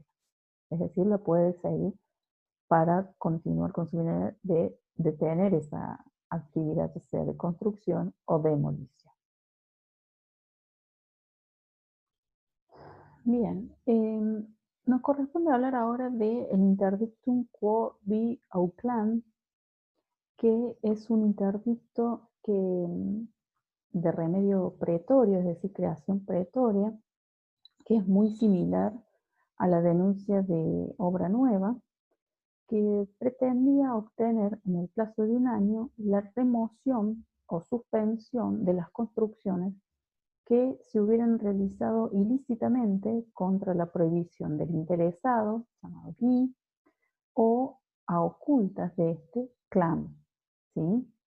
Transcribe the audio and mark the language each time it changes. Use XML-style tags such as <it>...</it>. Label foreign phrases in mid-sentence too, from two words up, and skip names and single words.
<es>Es decir, la puede seguir para continuar con su vida de detener esa actividad, ya sea de construcción o demolición. Bien, nos corresponde hablar ahora del</es> <la>interdictum quo vi auclan,</la> <es>que es un interdicto de remedio pretorio, es decir, creación pretoria, que es muy similar a la denuncia de obra nueva, que pretendía obtener en el plazo de un año la remoción o suspensión de las construcciones que se hubieran realizado ilícitamente contra la prohibición del interesado, llamado GI, o a ocultas de este clan, ¿sí?</es>